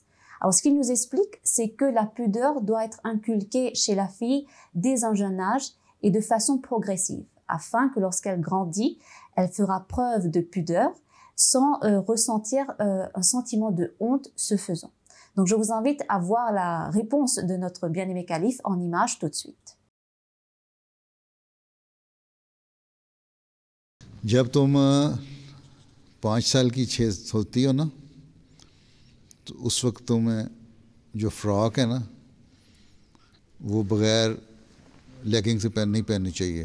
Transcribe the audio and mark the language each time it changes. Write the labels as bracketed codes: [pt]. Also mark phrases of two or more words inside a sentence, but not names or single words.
[fr] Alors, ce qu'il nous explique, c'est que la pudeur doit être inculquée chez la fille dès un jeune âge et de façon progressive, afin que lorsqu'elle grandit, elle fera preuve de pudeur sans ressentir un sentiment de honte ce faisant. Donc, je vous invite à voir la réponse de notre bien-aimé calife en image tout de suite. [ur] جب تم 5 سال کی 6 ہوتی ہو نا، تو اس وقت تمہیں جو فراک ہے نا، وہ بغیر لیگنگ سے نہیں پہننی چاہیے.